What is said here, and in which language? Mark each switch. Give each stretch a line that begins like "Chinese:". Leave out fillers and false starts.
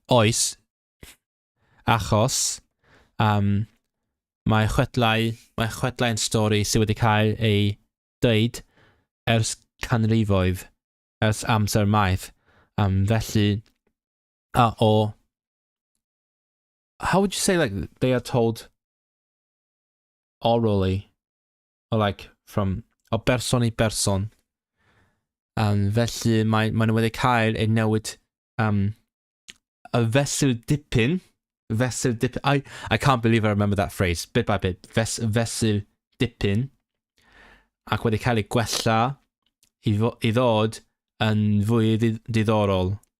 Welsh: Oes, achos mae chwedlau'n stori sydd wedi cael ei dweud ers canrifoedd, ers amser maith.
English: Felly, or how would you say like they are told orally, or like from
Welsh: o berson I berson. Felly mae nhw wedi cael ei newid a fesul dipyn.
English: I can't believe I remember that phrase bit by bit.
Welsh: Fesul dipyn. Ac wedi cael ei gwella I ddod yn fwy diddorol.